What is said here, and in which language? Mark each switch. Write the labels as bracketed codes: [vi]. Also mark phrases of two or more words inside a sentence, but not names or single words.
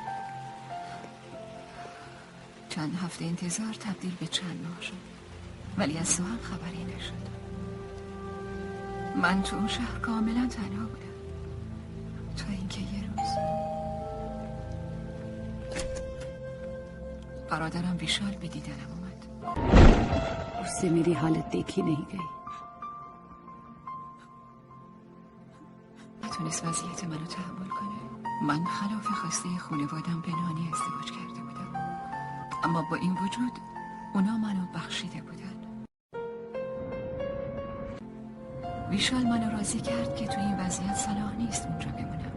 [fa] چند هفته انتظار تبدیل به چند ماه شد، ولی از سوهان خبری نشد. من تو اون شهر کاملا تنها بودم تا اینکه یه روز برادرم ویشال به دیدنم اومد. [hi] उससे मेरी हालत देखी नहीं गई. [fa] نتونست وضعیت منو تحمل کنه. من خلاف خواسته خانوادم پنهانی ازدواج کرده بودم، اما با این وجود اونا منو بخشیده بودن. ویشال منو راضی کرد که تو این وضعیت صلاح نیست اونجا بمونم.